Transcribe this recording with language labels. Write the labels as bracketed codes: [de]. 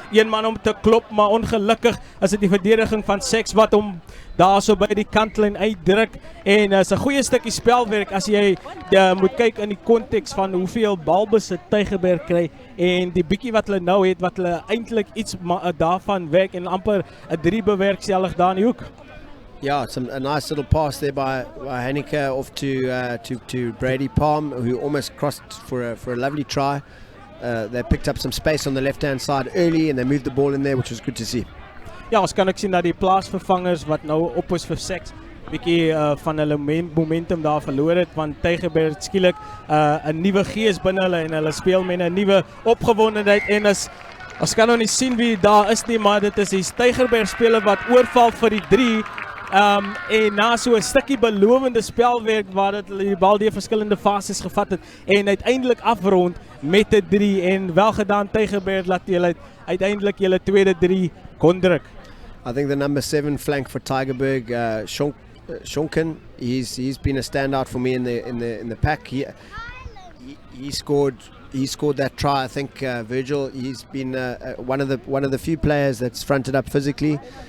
[af] Een man om te klop, maar ongelukkig is dit die verdediging van SACS wat hom daar so by die kantlyn uitdruk en is 'n goeie stukkie spelwerk as jy moet kyk in die konteks van hoeveel balbesit Tygerberg kry en die bietjie wat hulle nou het wat hulle eintlik iets daarvan werk en amper 'n 3 bewerkstellig daar in die hoek. [en] Yeah, it's a nice little pass there by Henneke off to Brady Palm, who almost crossed for a lovely try. They picked up some space on the left-hand side early and they moved the ball in there, which was good to see. [af] Ja, ons kan ook sien dat die plaasvervangers wat nou op is vir SACS bietjie van hulle momentum daar verloor het, want Tygerberg skielik 'n nuwe gees binne hulle en hulle speel met 'n nuwe opgewondenheid en ons kan nog nie sien wie daar is nie, maar dit is die Tygerberg speler wat oorval vir die 3 en na so 'n stukkie belovende spelwerk waar dit die bal deur verskillende fases gevat het en uiteindelik afrond met 'n 3 en wel gedaan Tygerberg laat julle uiteindelik julle tweede 3 kon druk. [en] I think the number 7 flank for Tygerberg, Shonken, he's been a standout for me in the pack. He scored that try. I think Virgil, he's been one of the few players that's fronted up physically.